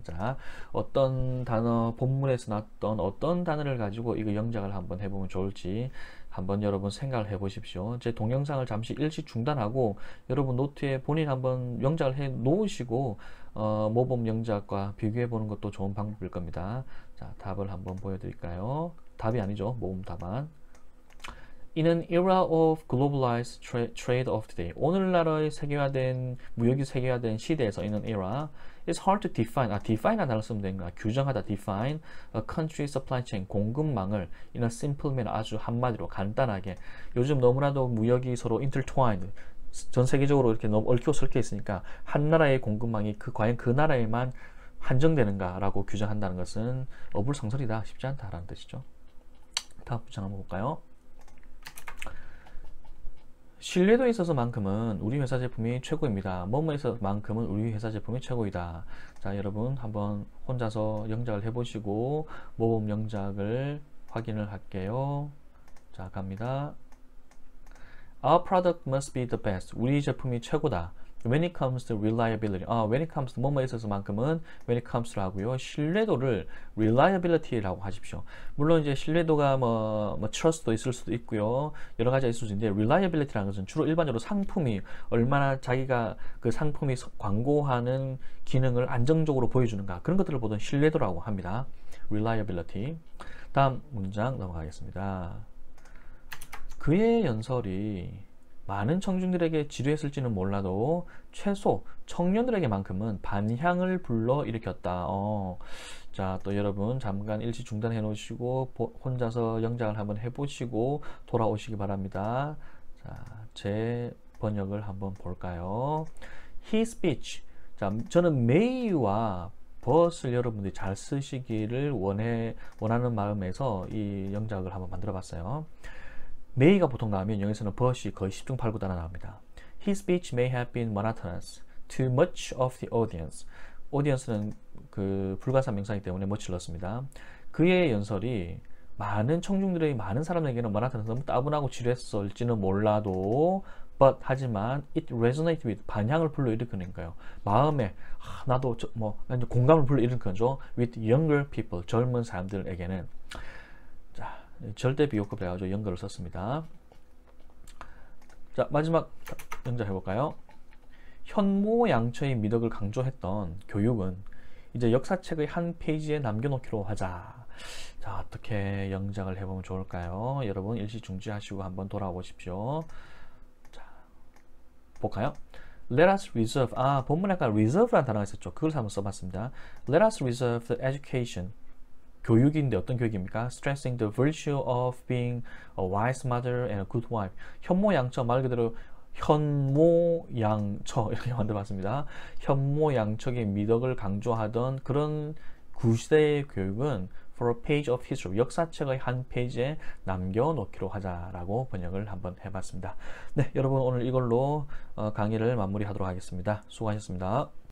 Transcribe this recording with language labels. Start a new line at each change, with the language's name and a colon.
Korean: 자, 어떤 단어, 본문에서 나왔던 어떤 단어를 가지고 이거 영작을 한번 해보면 좋을지 한번 여러분 생각을 해보십시오. 제 동영상을 잠시 일시 중단하고 여러분 노트에 본인 한번 영작을 해 놓으시고 모범 영작과 비교해 보는 것도 좋은 방법일 겁니다. 자, 답을 한번 보여드릴까요? 답이 아니죠. 모범 답안.
English: In an era of globalized trade of today,
Korean: 오늘날의 세계화된 무역이 세계화된 시대에서
English: in an era, it's hard to define.
Korean: define이라는 단어를 쓰면 되는 거야. 규정하다,
English: define a country supply chain,
Korean: 공급망을
English: in a simple manner,
Korean: 아주 한마디로 간단하게. 요즘 너무나도 무역이 서로 intertwined, 전 세계적으로 이렇게 너무 얽혀 설켜 있으니까 한 나라의 공급망이 과연 그 나라에만 한정되는가라고 규정한다는 것은 어불성설이다, 쉽지 않다라는 뜻이죠. 다음 문장 한번 볼까요? 신뢰도에 있어서만큼은 우리 회사 제품이 최고입니다. 뭐뭐에 있어서만큼은 우리 회사 제품이 최고이다. 자, 여러분 한번 혼자서 영작을 해보시고 모범 영작을 확인을 할게요. 자, 갑니다.
English: Our product must be the best.
Korean: 우리 제품이 최고다.
English: When it comes to reliability. when it comes to
Korean: 뭐뭐에 있어서만큼은
English: when it comes to
Korean: 하고요. 신뢰도를 reliability라고 하십시오. 물론 이제 신뢰도가 뭐 trust도 있을 수도 있고요. 여러 가지가 있을 수 있는데 reliability라는 것은 주로 일반적으로 상품이 얼마나 자기가 그 상품이 광고하는 기능을 안정적으로 보여주는가, 그런 것들을 보던 신뢰도라고 합니다.
English: reliability.
Korean: 다음 문장 넘어가겠습니다. 그의 연설이 많은 청중들에게 지루했을지는 몰라도 최소 청년들에게만큼은 반향을 불러일으켰다. 자, 또 여러분 잠깐 일시 중단해 놓으시고 혼자서 영작을 한번 해보시고 돌아오시기 바랍니다. 자, 제 번역을 한번 볼까요?
English: His speech.
Korean: 자, 저는 may와 but을 여러분들이 잘 쓰시기를 원하는 마음에서 이 영작을 한번 만들어 봤어요. may가 보통 나오면 여기서는 but이 거의 10중 8구 따라 나옵니다.
English: His speech may have been monotonous to much of the audience.
Korean: audience는 그 불가산 명사이기 때문에 much를 넣습니다. 그의 연설이 많은 청중들의 많은 사람에게는 monotonous, 너무 따분하고 지루했을지는 몰라도 but 하지만
English: it resonated with,
Korean: 반향을 불러일으키니까요. 마음에 나도 공감을 불러일으키는 거죠.
English: with younger people,
Korean: 젊은 사람들에게는. 자, 절대 비교급 해가지고 연결을 썼습니다. 자, 마지막 영작 해볼까요? 현모양처의 미덕을 강조했던 교육은 이제 역사책의 한 페이지에 남겨놓기로 하자. 자, 어떻게 영작을 해보면 좋을까요? 여러분 일시 중지하시고 한번 돌아오십시오. 자, 볼까요?
English: Let us reserve.
Korean: 본문에 아까 reserve라는 단어가 있었죠. 그걸 한번 써봤습니다.
English: Let us reserve the education.
Korean: 교육인데 어떤 교육입니까?
English: Stressing the virtue of being a wise mother and a good wife.
Korean: 현모양처, 말 그대로 현모양처 이렇게 만들어봤습니다. 현모양처의 미덕을 강조하던 그런 구시대의 교육은
English: for a page of history,
Korean: 역사책의 한 페이지에 남겨놓기로 하자라고 번역을 한번 해봤습니다. 네, 여러분 오늘 이걸로 강의를 마무리하도록 하겠습니다. 수고하셨습니다.